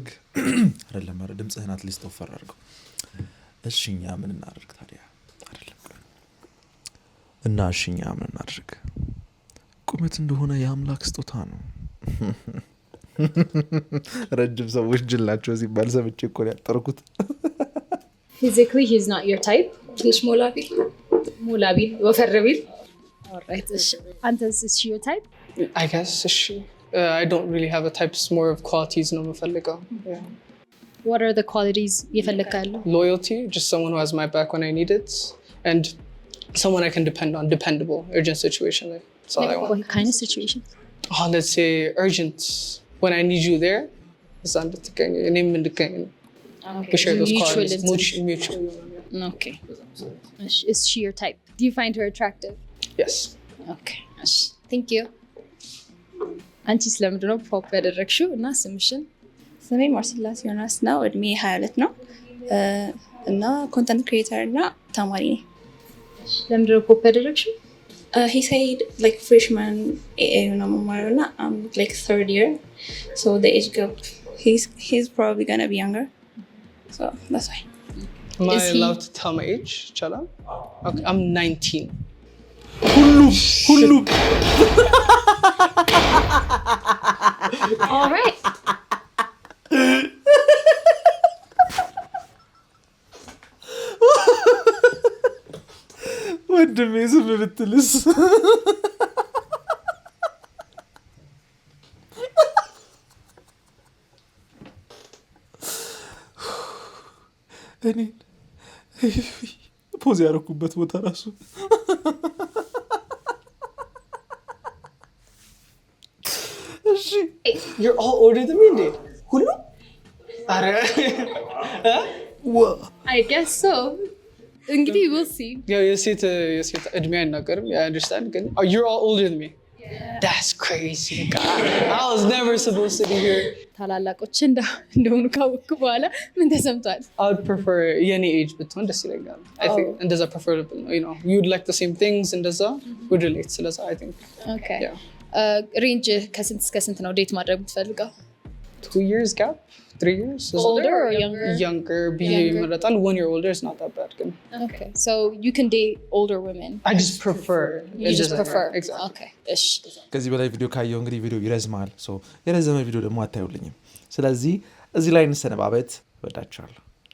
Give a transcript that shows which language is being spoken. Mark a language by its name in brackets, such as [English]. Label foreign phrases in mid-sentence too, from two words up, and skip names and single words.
[Amharic] አይደለም አረ ድምጽህን አትሊስት ወፈር አድርገው። እሺኛ ምን እናድርግ ታዲያ? አይደለም እና እሺኛ ምን እናድርግ? ቁመት እንደሆነ የአምላክ ስጦታ ነው። ረጅም ሰዎች ጅላቸው ሲባል ሰምቼ እኮ ነው ያጠርኩት። [English] Physically he's not your type? [Amharic] ትንሽ ሞላ ቢል ወፈር ቢል? [English] Alright [Amharic] እሺ አንተስ [English] is she your type? I guess እሺ I don't really have a type, it's more of qualities [Amharic] ነው የምፈልገው። [English] Yeah. What are the qualities የፈለካለው? Loyalty, just someone who has my back when I need it, and someone I can depend on, dependable, urgent situation. That's all I want. What kind of situation? Let's say urgent, when I need you there, it's [Amharic] እንድትገኝ እኔም እንድገኝ ነው። [English] We share those qualities, mutual. Okay. Is she your type? Do you find her attractive? Yes. Okay. Thank you. [Amharic] አንቺ ስለምንድን ነው ፖፕ ያደረግሽው እና ስምሽን? ስሜ ማርሲላስ ዮናስ ነው። እድሜ 22 ነው እና ኮንተንት ክሪኤተር እና ተማሪ ነኝ። ለምንድን ነው ፖፕ ያደረግሽው? [English] He said like freshman AA [Amharic] ነው የምማረው እና [English] I'm like third year, so the age gap he's probably gonna be younger, so that's why. Am I allowed to tell my age? Chala? Okay, I'm 19. [Amharic] ሁሉም [English] All right. [Amharic] ወንድሜ ዝም ብትልስ? እኔ ፖዝ ያደረኩበት ቦታ ራሱ እሺ [English] You're all older than me, dude. [Amharic] ሁሉ? አረ [English] I guess so. እንግዲህ we'll see. [Amharic] ያው የሴት እድሜ አይናገርም። [English] I understand. ግን you're all older than me. That's crazy. God, I was never supposed to be here. [Amharic] ታላላቆች እንደሆኑ ካወቅኩ በኋላ ምን ተሰምቷል? [English] I would prefer [Amharic] የኔ age ብትሆን ደስ ይለኛል. [English] I think እንደዛ preferable ነው. You know, you would like the same things እንደዛ would relate ስለዛ I think. Okay. Yeah. [Amharic] ሬንጅ ከስንት እስከ ስንት ነው ዴት ማድረግ የምትፈልገው? [English] 2 years gap? 3 years? Older or younger? Younger. Be ይመረጣል. 1 year older is not that bad. Good. Okay. So you can date older women. I just prefer. You just prefer. Exactly. Okay. እሺ [Amharic] ከዚህ በላይ ቪዲዮ ካየው እንግዲህ ቪዲዮ ይረዝማል። የረዘመ ቪዲዮ ደግሞ አታዩልኝም። ስለዚህ እዚህ ላይ እንሰነባበት። ወዳችኋለሁ።